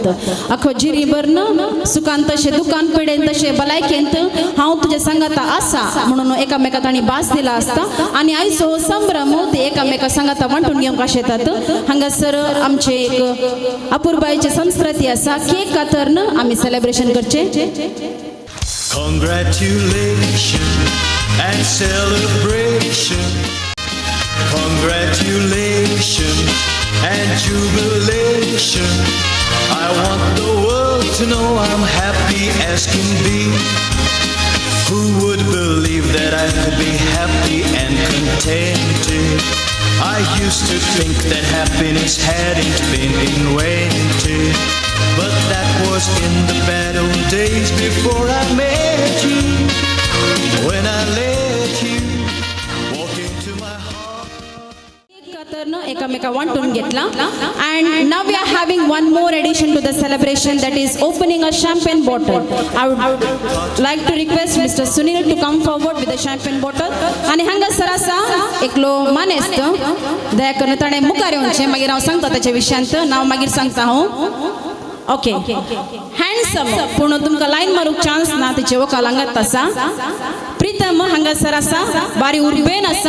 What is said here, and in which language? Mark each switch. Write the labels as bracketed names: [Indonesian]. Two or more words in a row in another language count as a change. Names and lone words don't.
[Konkani] आखो जिरीभरन सुखान तशें दुखान पिडेन तशें भलायकेंत हांव तुज्या सांगाता आसा म्हणून एकामेका तांणी भास दिला आसता. आनी आयचो हो संभ्रम ती एकामेका सांगाता वांटून घेवंक आशेतात. हांगासर आमचे एक अपूर्बायेची संस्कृती आसा केक कातरन आमी सेलिब्रेशन करचें. [English] Congratulations and celebration. Congratulations and jubilation. I want the world to know I'm happy as can be. Who would believe that I could be happy contented. I used to think that happiness hadn't been invented, but that was in the bad old days before I met you. When I let you walk into my heart. [Konkani] एकमेका वांटून घेतला [English] and now we are having one more addition to the celebration, that is opening a champagne bottle. I would like to request Mr. Sunil to come forward with the champagne bottle. [Konkani] आणि हांगा सरासा एकलो मानेस्त दया करून ताणे मुखार येवचे मागीर हांव सांगता त्याच्या विशयांत नाव मागीर सांगता हांव. [English] okay handsome [Konkani] पूण तुमकां लायन मारूंक चान्स ना तिचे वोकाल हांगात आसा. प्रीतम हांगासर आसा बारी उर्बेन आसा.